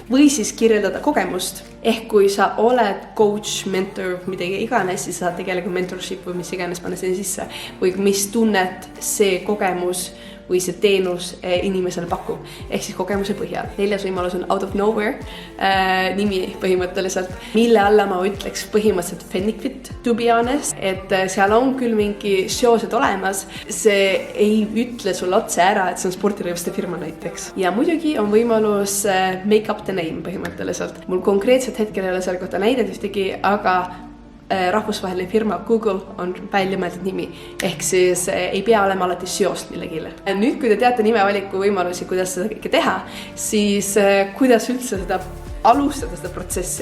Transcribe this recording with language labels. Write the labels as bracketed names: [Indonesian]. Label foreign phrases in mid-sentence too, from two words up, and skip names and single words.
[Estonian] Või siis kirjeldada kogemust. Ehk kui sa oled coach, mentor, midagi iganes, siis sa tegelikult mentorship või mis iganes panna sinna sisse. Või mis tunnet see kogemus või see teenus inimesele pakub, ehk siis kogemuse põhjal. 4. võimalus on [English] Out of Nowhere [Estonian] nimi põhimõtteliselt, mille alla ma ütleks põhimõtteliselt Fennikvit, [English] to be honest, [Estonian] et seal on küll mingi seosed olemas, see ei ütle sulle otse ära, et see on spordirõivaste firma näiteks. Ja muidugi on võimalus [English] make up the name [Estonian] põhimõtteliselt. Mul konkreetselt hetkel ei ole selle kohta näidet ühtegi, aga rahvusvaheline firma Google on välja mõeldud nimi, ehk siis ei pea olema alati seost millegile. Nüüd, kui te teate nimevaliku võimalusi, kuidas seda kõike teha, siis kuidas üldse seda alustada seda protsessi.